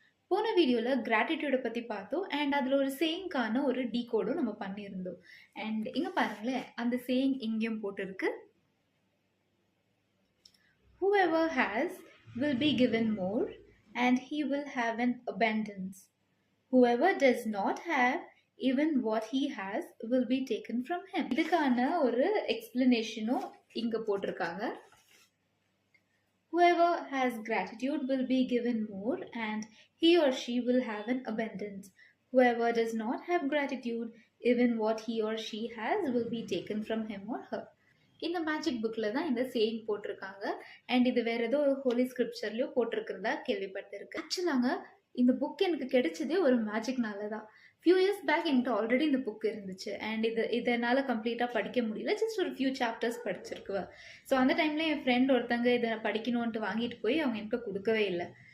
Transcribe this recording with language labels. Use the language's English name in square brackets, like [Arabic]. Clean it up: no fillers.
[Tamil] போன வீடியோல கிராட்டிட்யூட பத்தி பார்த்தோம். அண்ட் அதுல ஒரு சேயிங்க்கான ஒரு டீகோடும் நம்ம பண்ணியிருந்தோம். அண்ட் இங்க பாருங்களேன், அந்த சேயிங் இங்கேயும் போட்டிருக்கு. [English] Whoever has will be given more, and he will have an abundance. Whoever does not have, even what he has will be taken from him. [Tamil] இதுக்கான ஒரு எக்ஸ்பிளனேஷனும் இங்க போட்டிருக்காங்க. [English] Whoever has gratitude will be given more, and he or she will have an abundance. Whoever does not have gratitude, even what he or she has will be taken from him or her. [Tamil] இந்த magic புக்கில் தான் இந்த saying போட்டிருக்காங்க. And இது வேற ஏதோ ஹோலி ஸ்கிரிப்சர்லயோ போட்டிருக்கிறதா கேள்விப்பட்டிருக்கு. ஆக்சுவலாங்க இந்த book எனக்கு கிடைச்சதே ஒரு மேஜிக்னால தான். [English] few years back [Tamil] என்கிட்ட ஆல்ரெடி இந்த புக் இருந்துச்சு. அண்ட் இதனால் கம்ப்ளீட்டாக படிக்க முடியல. ஜஸ்ட் ஒரு ஃபியூ சாப்டர்ஸ் படிச்சிருக்குவேன். ஸோ அந்த டைமில் என் ஃப்ரெண்ட் ஒருத்தங்க இதை படிக்கணும்ன்ட்டு வாங்கிட்டு போய் அவங்க எனக்கு கொடுக்கவே இல்லை.